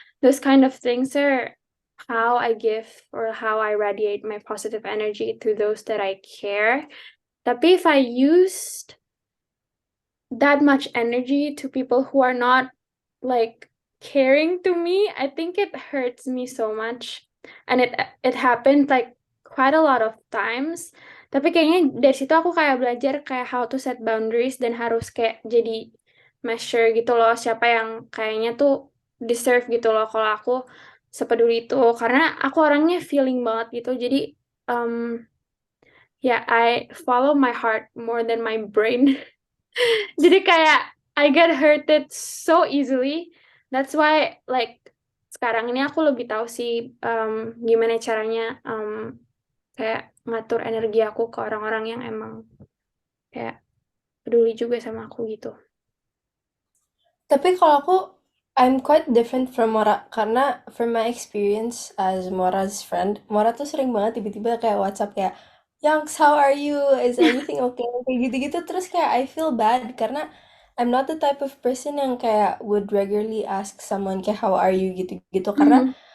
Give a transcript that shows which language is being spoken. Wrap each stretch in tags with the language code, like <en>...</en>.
<en>Those kind of things are how I give or how I radiate my positive energy to those that I care. Tapi if I used that much energy to people who are not like caring to me, I think it hurts me so much. And it happened like quite a lot of times.</en> <id>Tapi kayaknya dari situ aku kayak belajar kayak</id> <en>how to set boundaries</en> <id>dan harus kayak jadi measure gitu loh siapa yang kayaknya tuh deserve gitu loh kalau aku sepeduli itu, karena aku orangnya feeling banget gitu.</id> <en>Jadi um yeah, I follow my heart more than my brain.</en> <id>Jadi kayak</id> <en>I get hurted so easily. That's why like</en> <id>sekarang ini aku lebih tahu sih gimana caranya kayak ngatur energi aku ke orang-orang yang emang kayak peduli juga sama aku gitu. Tapi kalau aku,</id> <en>I'm quite different from Mora karena from my experience as Mora's friend,</en> <id>Mora tuh sering banget tiba-tiba kayak WhatsApp kayak,</id> <en>Youngs, how are you? Is everything okay?</en> <id>Kayak gitu-gitu terus kayak</id> <en>I feel bad karena I'm not the type of person</en> <id>yang kayak</id> <en>would regularly ask someone kayak how are you</en> <id>gitu-gitu karena</id>